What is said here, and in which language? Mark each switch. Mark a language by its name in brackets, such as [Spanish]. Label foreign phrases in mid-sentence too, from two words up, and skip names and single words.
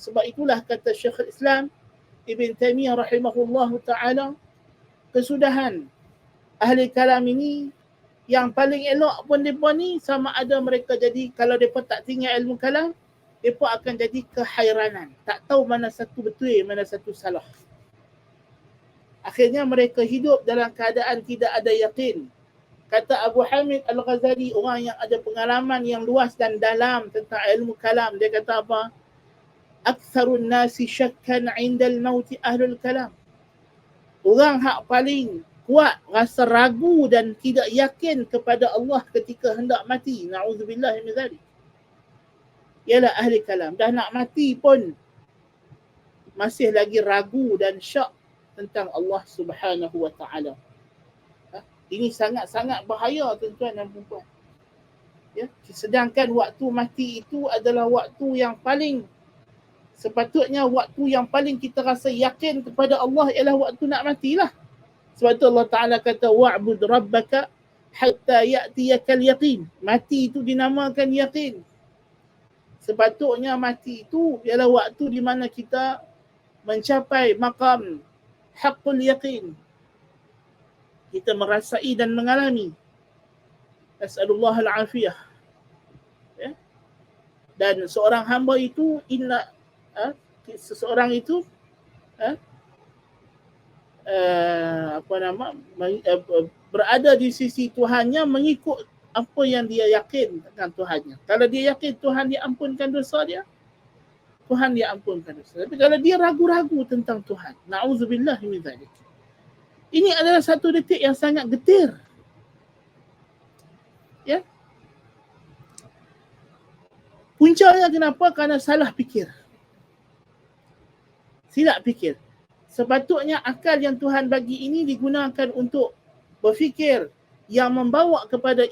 [Malay] Sebab itulah kata Syekhul Islam Ibn Taimiyah [Arabic] رحمه الله تعالى, [Malay] kesudahan ahli kalam ini yang paling elok pun mereka ni sama ada mereka jadi, kalau mereka tak tinggal ilmu kalam, mereka akan jadi kehairanan, tak tahu mana satu betul, mana satu salah. Akhirnya mereka hidup dalam keadaan tidak ada yakin, Kata Abu Hamid Al-Ghazali, orang yang ada pengalaman yang luas dan dalam tentang ilmu kalam, dia kata apa? [Arabic] أكثر الناس شكا عند الموت أهل الكلام. [Malay] Orang hak paling kuat rasa ragu dan tidak yakin kepada Allah ketika hendak mati. [Arabic] نعوذ بالله من ذلك. [Malay] Ialah ahli kalam. Dah nak mati pun masih lagi ragu dan syak tentang Allah [Arabic] سبحانه وتعالى. [Malay] Ini sangat-sangat bahaya tuan-tuan dan puan-puan. Ya, sedangkan waktu mati itu adalah waktu yang paling sepatutnya waktu yang paling kita rasa yakin kepada Allah ialah waktu nak matilah. Sebab itu Allah Ta'ala kata [Arabic] واعبد ربك حتى يأتيك اليقين. [Malay] Mati itu dinamakan yakin. Sepatutnya mati itu ialah waktu di mana kita mencapai maqam [Arabic] حق اليقين. [Malay] Kita merasai dan mengalami. [Arabic] نسأل الله العافية. [Malay] Ya? Dan seorang hamba itu seseorang itu berada di sisi Tuhannya mengikut apa yang dia yakin tentang Tuhannya. Kalau dia yakin Tuhan dia ampunkan dosa dia, Tuhan dia ampunkan dosa. Tapi kalau dia ragu-ragu tentang Tuhan, [Arabic] نعوذ بالله من ذلك. [Malay] Ini adalah satu detik yang sangat getir. Ya. Puncanya kenapa? Kerana salah fikir. Silap fikir. Sepatutnya akal yang Tuhan bagi ini digunakan untuk berfikir yang membawa kepada